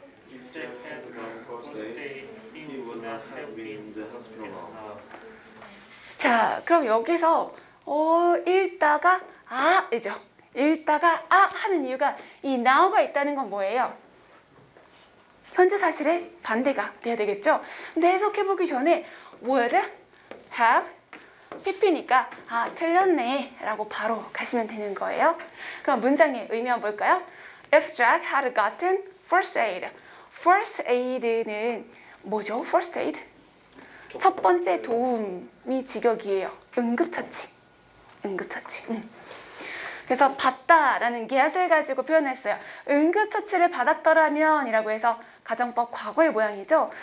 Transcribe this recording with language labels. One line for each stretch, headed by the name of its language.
English: If Jack had gone first day, he would not have been in the hospital now.
Korean: 자, 그럼 여기서 읽다가 이죠. 읽다가 하는 이유가 이 now가 있다는 건 뭐예요? 현재 사실의 반대가 돼야 되겠죠? 근데 해석해보기 전에 would have pp니까 틀렸네 라고 바로 가시면 되는 거예요. 그럼 문장의 의미는 뭘까요?
English: If Jack had gotten first aid.
Korean: first aid는 뭐죠?
English: first aid?
Korean: 첫 번째 도움이 직역이에요. 응급처치. 응급처치. 그래서 받다라는 gehat을 가지고 표현했어요. 응급처치를 받았더라면 이라고 해서 가정법 과거의 모양이죠.